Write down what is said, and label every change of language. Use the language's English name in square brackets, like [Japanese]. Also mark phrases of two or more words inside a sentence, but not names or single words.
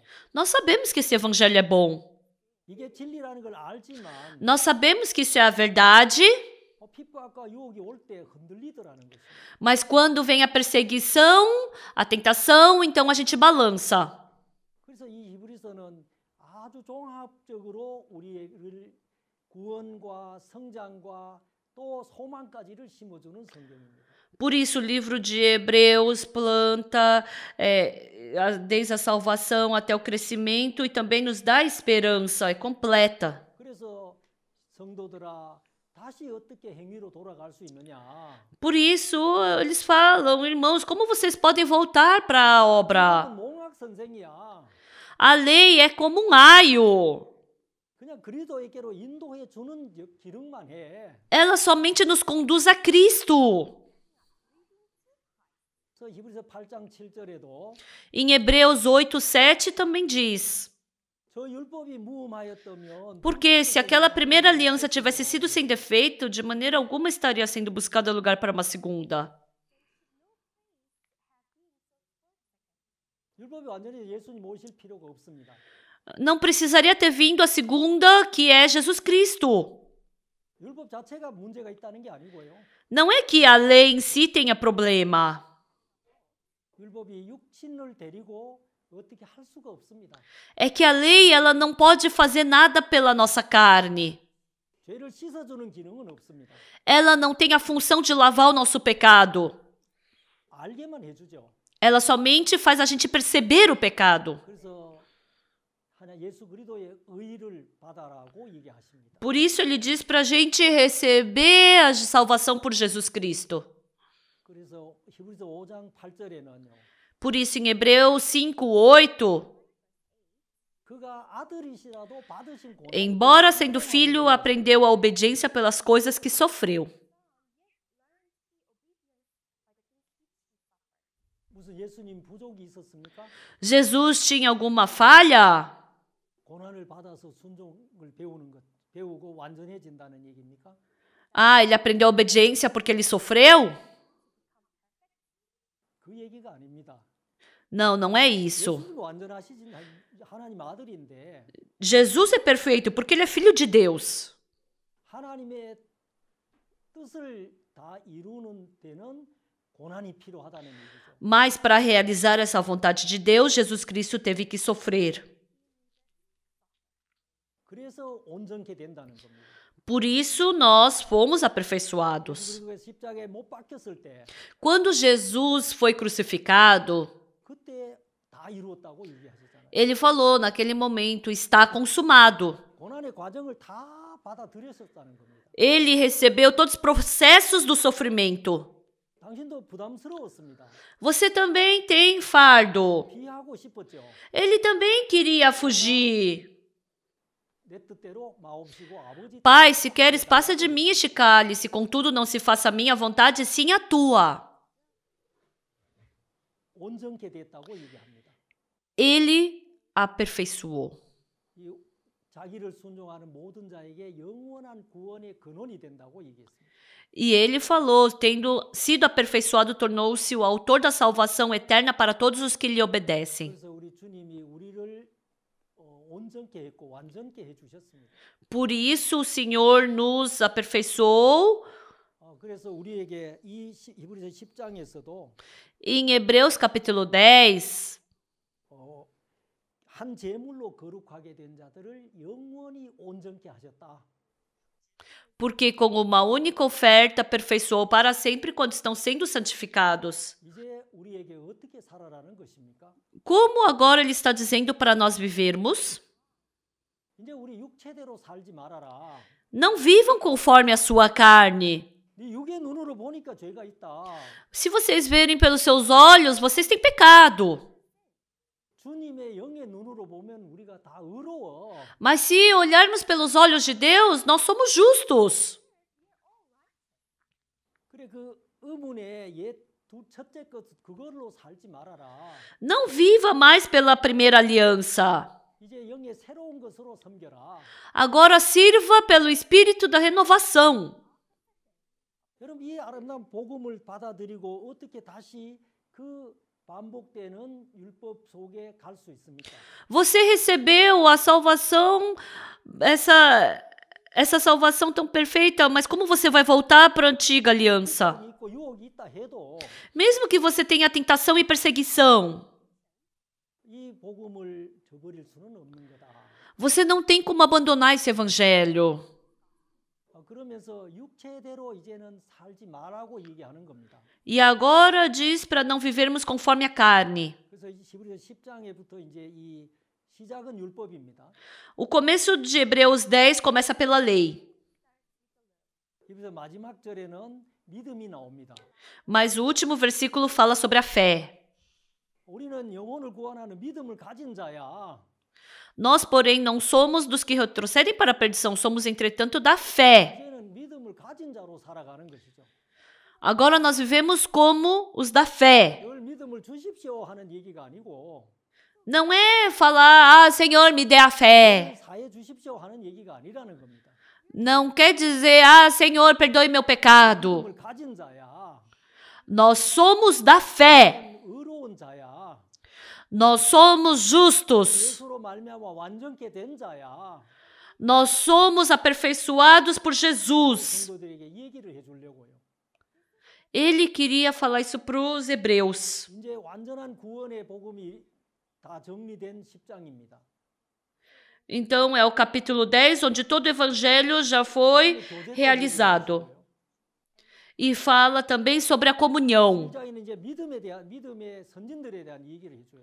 [Portuguese] Nós sabemos que esse evangelho é bom. [Korean] 이게 진리라는 걸 알지만 [Portuguese] Nós sabemos que isso é a verdade, [Korean] 핍박과 유혹이 올 때 흔들리더라는 것입니다. [Portuguese] mas quando vem a perseguição, a tentação, então a gente balança. [Korean] 그래서 이 히브리서는 아주 종합적으로 우리를 구원과 성장과 또 소망까지를 심어주는 성경입니다. [Portuguese] Por isso, o livro de Hebreus planta desde a salvação até o crescimento e também nos dá esperança, é completa. [Korean] 그래서 성도들아 다시 어떻게 행위로 돌아갈 수 있느냐? [Portuguese] Por isso, eles falam, irmãos, como vocês podem voltar para a obra? [Korean] 몽학 선생이야. [Portuguese] A lei é como um aio. [Korean] 그냥 그리스도에게로 인도해 주는 기능만 해. [Portuguese] Ela somente nos conduz a Cristo. [Korean] 그래서 히브리서 8장 7절에도 [Portuguese] Em Hebreus 8:7 também diz: [Korean] 저 율법이 무음하였다면 [Portuguese] porque se aquela primeira aliança tivesse sido sem defeito, de maneira alguma estaria sendo buscado lugar para uma segunda. [Korean] 율법이 완전히 예수님 모실 필요가 없습니다. [Portuguese] Não precisaria ter vindo a segunda, que é Jesus Cristo. [Korean] 율법 자체가 문제가 있다는 게 아니고요. [Portuguese] Não é que a lei em si tenha problema. [Korean] 율법이 육신을 데리고 어떻게 할 수가 없습니다. [Portuguese] É que a lei ela não pode fazer nada pela nossa carne. [Korean] 죄를 씻어주는 기능은 없습니다. [Portuguese] Ela não tem a função de lavar o nosso pecado. [Korean] 알게만 해주죠. [Portuguese] Ela somente faz a gente perceber o pecado. [Korean] 그래서 하나 예수 그리스도의 의를 받아라고 얘기하십니다. [Portuguese] Por isso ele diz para a gente receber a salvação por Jesus Cristo. [Korean] 그래서 히브리서 5장 8절에는요. [Portuguese] Por isso em Hebreus 5:8, [Korean] 그가 아들이시라도 받으신 고난 [Portuguese] embora sendo filho, aprendeu a obediência pelas coisas que sofreu. [Korean] 무슨 예수님 부족이 있었습니까? [Portuguese] Jesus tinha alguma falha? [Korean] 고난을 받아서 순종을 배우고 완전해진다는 얘기입니까? [Portuguese] Ah, ele aprendeu a obediência porque ele sofreu? [Korean] 그 얘기가 아닙니다. [Portuguese] Não, não é isso. [Korean] 예수님 완전하시진 하나님 아들인데 [Portuguese] Jesus é perfeito porque ele é filho de Deus. [Korean] 하나님의 뜻을 다 이루는 데는 고난이 필요하다는 얘기죠. [Portuguese] Mas para realizar essa vontade de Deus, Jesus Cristo teve que sofrer. [Korean] 그래서 온전케 된다는 겁니다. [Portuguese] Por isso nós fomos aperfeiçoados. [Korean] 그리고 십자가에 못 박혔을 때 [Portuguese] Quando Jesus foi crucificado, [Korean] 그때 다 이루었다고 얘기하셨잖아요. [Portuguese] ele falou naquele momento, está consumado. [Korean] 고난의 과정을 다 받아들였었다는 겁니다. [Portuguese] Ele recebeu todos os processos do sofrimento. [Korean] 당신도 부담스러웠습니다. [Portuguese] Você também tem fardo. [Korean] 피하고 싶었죠. [Portuguese] Ele também queria fugir. [Korean] 내 뜻대로 마옵시고 아버지 [Portuguese] Pai, se queres, passa de mim este cálice, contudo não se faça a minha vontade, sim a tua. [Korean] 온전케 됐다고 얘기합니다. [Portuguese] Ele aperfeiçoou. [Korean] 이 자기를 순종하는 모든 자에게 영원한 구원의 근원이 된다고 얘기했습니다. [Portuguese] E ele falou, tendo sido aperfeiçoado, tornou-se o autor da salvação eterna para todos os que lhe obedecem. [Korean] 그래서 우리 주님이 우리를 온전케 했고 완전케 해주셨습니다. [Portuguese] Por isso o Senhor nos aperfeiçoou. [Korean] 그래서 우리에게 이 히브리서 10장에서도 [Portuguese] Em Hebreus capítulo 10, [Korean] 한 제물로 거룩하게 된 자들을 영원히 온전케 하셨다. [Portuguese] porque com uma única oferta aperfeiçoou para sempre quando estão sendo santificados. [Korean] 이제 우리에게 어떻게 살아라는 것입니까? [Portuguese] Como agora ele está dizendo para nós vivermos? [Korean] 이제 우리 육체대로 살지 말아라. [Portuguese] Não vivam conforme a sua carne. [Korean] 네 육의 눈으로 보니까 죄가 있다. [Portuguese] Se vocês verem pelos seus olhos, vocês têm pecado. [Korean] 주님의 영의 눈으로 보면 우리가 다 의로워. [Portuguese] Mas se olharmos pelos olhos de Deus, nós somos justos. [Korean] 그래 그 의문의 첫째 것 그걸로 살지 말아라. [Portuguese] Não viva mais pela primeira aliança. [Korean] 이제 영의 새로운 것으로 섬겨라. [Portuguese] Agora sirva pelo espírito da renovação. [Korean] 여러분 이 아름다운 복음을 받아들이고 어떻게 다시 그 반복되는 율법 속에 갈 수 있습니까? [Portuguese] Você recebeu a salvação, essa salvação tão perfeita, mas como você vai voltar para a antiga aliança? [Korean] 있고 유혹이 있다 해도 [Portuguese] Mesmo que você tenha tentação e perseguição, [Korean] 이 복음을 저버릴 수는 없는 거다. [Portuguese] você não tem como abandonar esse evangelho. [Korean] 그러면서 육체대로 이제는 살지 말라고 얘기하는 겁니다. [Portuguese] E agora diz para não vivermos conforme a carne. [Korean] 그래서 히브리서 10장에부터 이제 이 시작은 율법입니다. [Portuguese] O começo de Hebreus 10 começa pela lei. [Korean] 그래서 마지막 절에는 믿음이 나옵니다. [Portuguese] Mas o último versículo fala sobre a fé. [Korean] 우리는 영혼을 구원하는 믿음을 가진 자야. [Portuguese] Nós, porém, não somos dos que retrocedem para a perdição, somos, entretanto, da fé. [Korean] 이제는 믿음을 가진 자로 살아가는 것이죠. [Portuguese] Agora nós vivemos como os da fé. [Korean] 늘 믿음을 주십시오 하는 얘기가 아니고 [Portuguese] Não é falar, ah, Senhor, me dê a fé. [Korean] 사해 주십시오 하는 얘기가 아니라는 겁니다. [Portuguese] Não quer dizer, ah, Senhor, perdoe meu pecado. [Korean] 믿음을 가진 자야. [Portuguese] Nós somos da fé. [Korean] 의로운 자야. [Portuguese] Nós somos justos. [Korean] 예수로 말미암아 완전케 된 자야. [Portuguese] Nós somos aperfeiçoados por Jesus. [Korean] 성도들에게 얘기를 해주려고요. [Portuguese] Ele queria falar isso para os hebreus. [Korean] 이제 완전한 구원의 복음이 다 정리된 10장입니다. [Portuguese] Então, é o capítulo 10, onde todo o evangelho já foi realizado. E fala também sobre a comunhão. [Korean] 10장에는 이제 믿음의 선진들에 대한 얘기를 해줘요.